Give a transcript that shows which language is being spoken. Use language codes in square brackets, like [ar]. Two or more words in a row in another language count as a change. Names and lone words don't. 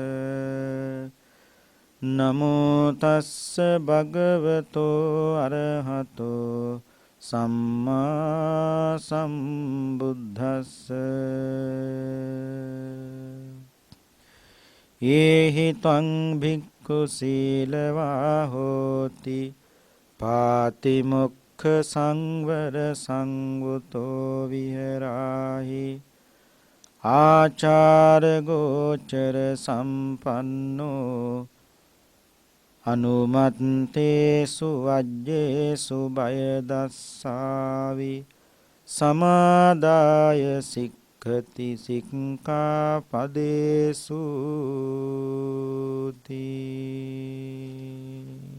[pi] නමෝ තස්ස භගවතෝ අරහතෝ සම්මා සම්බුද්දස්ස යේහි ත්වං භික්ඛු සීලවා හෝති පාතිමොක්ඛ සංවර සංවුතෝ විහෙරාහි ආචාර ගෝචර සම්පන්නෝ අනුමත්තේසු වජ්ජේසු බය දස්සාවි සමාදාය සික්ඛති සික්ඛාපදේසු තී.